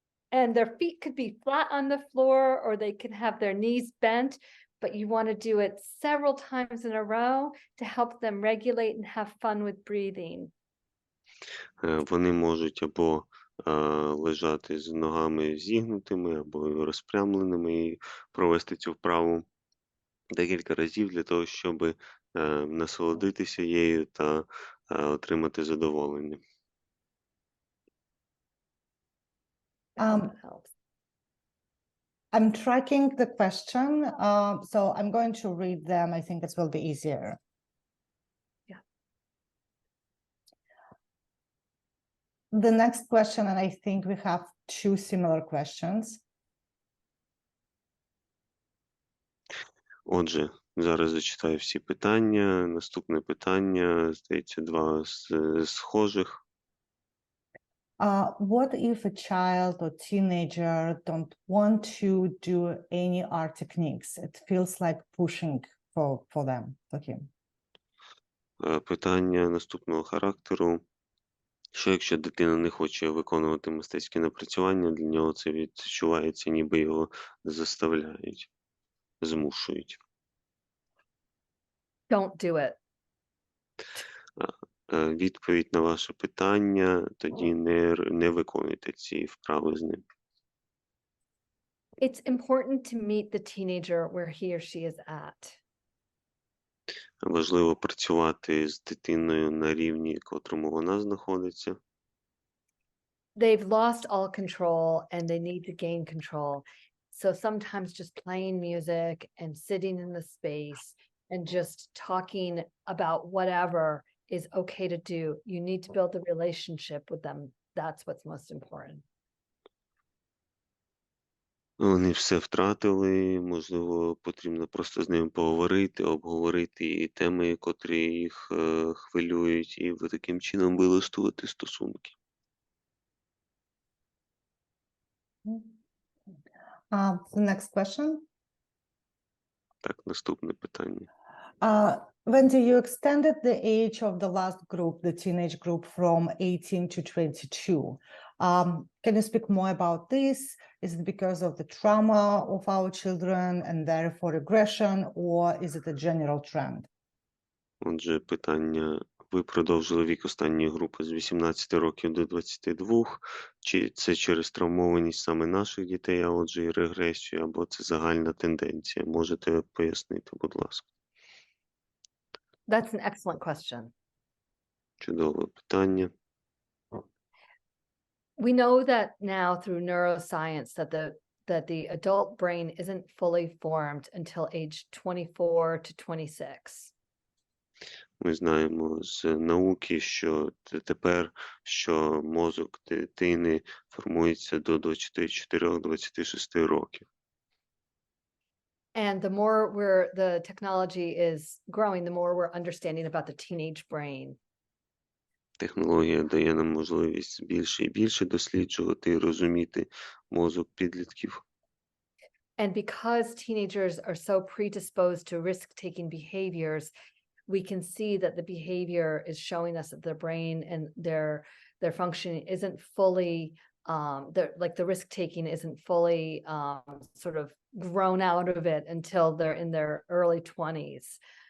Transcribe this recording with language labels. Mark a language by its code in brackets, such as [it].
[en] And their feet could be flat on the floor, or they can have their knees bent, but you want to do it several times in a row to help them regulate and have fun with breathing. [uk] Вони можуть або лежати з ногами зігнутими, або розпрямленими, і провести цю вправу декілька разів для того, щоб насолодитися її та отримати задоволення. [en] Um, I'm tracking the question, so I'm going to read them. I think it will be easier. Yeah. The next question, and I think we have two similar questions. [uk] Отже, зараз зачитаю всі питання. Наступне питання, здається, два схожих. [en] What if a child or teenager don't want to do any art techniques? It feels like pushing for them, for him. [uk] Питання наступного характеру. Що якщо дитина не хоче виконувати мистецькі напрацювання, для нього це відчувається, ніби його заставляють, змушують. [en] Don't do it. [uk] Відповідь на ваше питання, тоді не виконуйте ці вправи з ним. [en] It's important to meet the teenager where he or she is at. [uk] Важливо працювати з дитиною на рівні, котрому вона знаходиться. [en] They've lost all control and they need to gain control. So sometimes just playing music and sitting in the space and just talking about whatever is okay to do. You need to build a relationship with them. That's what's most important. [uk] Вони все втратили, можливо, потрібно просто з ними поговорити, обговорити і теми, котрі їх хвилюють, і таким чином вилаштувати стосунки. [en] The next question. [uk] Так, наступне питання. [en] Wendy, you extended the age of the last group, the teenage group, from 18 to 22. Can you speak more about this? Is it because of the trauma of our children and therefore aggression, or is it a general trend? [uk] Отже, питання. Ви продовжили вік останньої групи з 18 років до 22. Чи це через травмованість саме наших дітей, а отже і регресію, або це загальна тенденція? Можете пояснити, будь ласка? [en] That's an excellent question. [uk] Чудове питання. [en] We know that now through neuroscience that the adult brain isn't fully formed until age 24 to 26. [uk] Ми знаємо з науки, що тепер, що мозок дитини формується до 24-26 років. [en] And the more the technology is growing, the more we're understanding about the teenage brain. [uk] Технологія дає нам можливість більше і більше досліджувати і розуміти мозок підлітків. [en] And because teenagers are so predisposed to risk-taking behaviors, we can see that the behavior is showing us that their brain and their functioning isn't fully like the risk-taking isn't fully sort of grown out of it until they're in their early 20s.